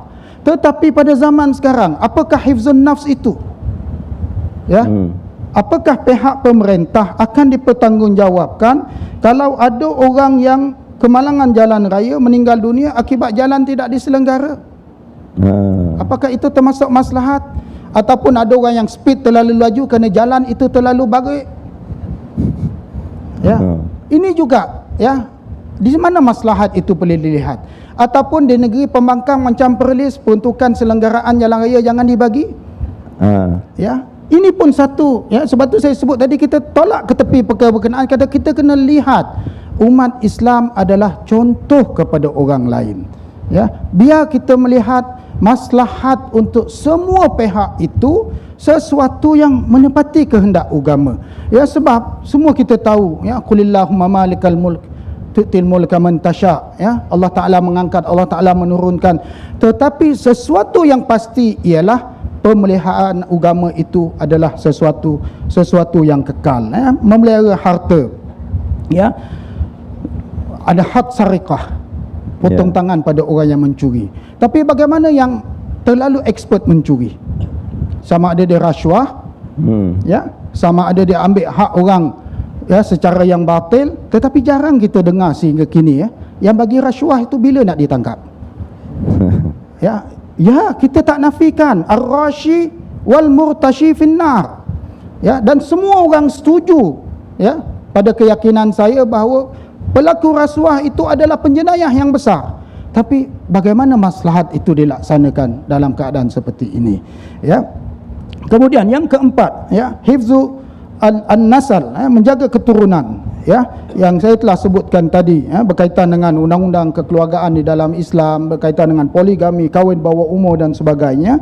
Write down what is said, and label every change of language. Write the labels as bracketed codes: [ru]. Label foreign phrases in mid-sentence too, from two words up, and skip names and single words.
[ms] Tetapi pada zaman sekarang, apakah [ar] حفظ النفس [ms] itu? Ya, apakah pihak pemerintah akan dipertanggungjawabkan kalau ada orang yang kemalangan jalan raya meninggal dunia akibat jalan tidak diselenggara? Apakah itu termasuk maslahat? Ataupun ada orang yang speed terlalu laju kerana jalan itu terlalu bagus? Ya, ini juga, ya, di mana maslahat itu boleh dilihat. Ataupun di negeri pembangkang macam Perlis, peruntukan selenggaraan jalan raya jangan dibagi. Ya, ini pun satu, ya, sebab tu saya sebut tadi kita tolak ke tepi perkara berkenaan, kata kita kena lihat umat Islam adalah contoh kepada orang lain. Ya, biar kita melihat maslahat untuk semua pihak itu sesuatu yang menepati kehendak agama. Ya, sebab semua kita tahu, ya, [ar] قل اللهم مالك الملك تؤتي الملك من تشاء, [ms] ya, Allah Taala mengangkat, Allah Taala menurunkan. Tetapi sesuatu yang pasti ialah pemeliharaan agama itu adalah sesuatu yang kekal, ya. Memelihara harta, ya, ada [ar] حد السرقة, [ms] potong tangan pada orang yang mencuri. Tapi bagaimana yang terlalu expert mencuri? Sama ada dia rasuah, ya, sama ada dia ambil hak orang, ya, secara yang batil. Tetapi jarang kita dengar sehingga kini, ya, yang bagi rasuah itu bila nak ditangkap. Ya, kita tak nafikan [ar] الراشي والمرتشي في النار. [ms] Ya, dan semua orang setuju, ya, pada keyakinan saya bahawa pelaku rasuah itu adalah penjenayah yang besar. Tapi bagaimana maslahat itu dilaksanakan dalam keadaan seperti ini? Ya. Kemudian yang keempat, ya, [ar] حفظ النسل, [ms] ya, menjaga keturunan. ya yang saya telah sebutkan tadi, ya, berkaitan dengan undang-undang kekeluargaan di dalam Islam, berkaitan dengan poligami, kahwin bawah umur dan sebagainya.